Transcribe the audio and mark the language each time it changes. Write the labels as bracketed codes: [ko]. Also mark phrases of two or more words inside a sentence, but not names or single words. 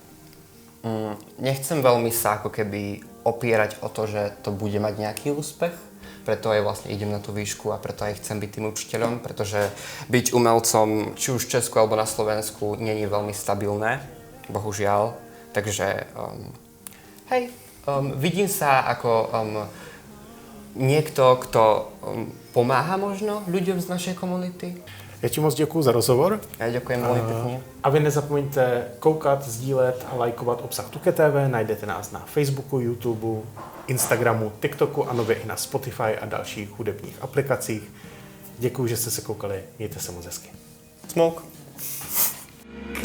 [sk] Nechcem veľmi sa ako keby opierať o to, že to bude mať nejaký úspech, preto aj vlastne idem na tú výšku a preto aj chcem byť tým učiteľom, pretože byť umelcom, či už v Česku alebo na Slovensku, nie je veľmi stabilné, bohužiaľ. Takže vidím sa ako niekto, kto pomáha možno ľuďom z našej komunity. [cs] Já ti moc děkuju za rozhovor. [sk] Ja ďakujem veľmi pekne. [cs] A vy nezapomeňte koukat, sdílet a lajkovat obsah Tuke TV. Najdete nás na Facebooku, YouTubeu, Instagramu, TikToku a nově i na Spotify a dalších hudebních aplikacích. Děkuju, že jste se koukali. Mějte se moc hezky. Smoke.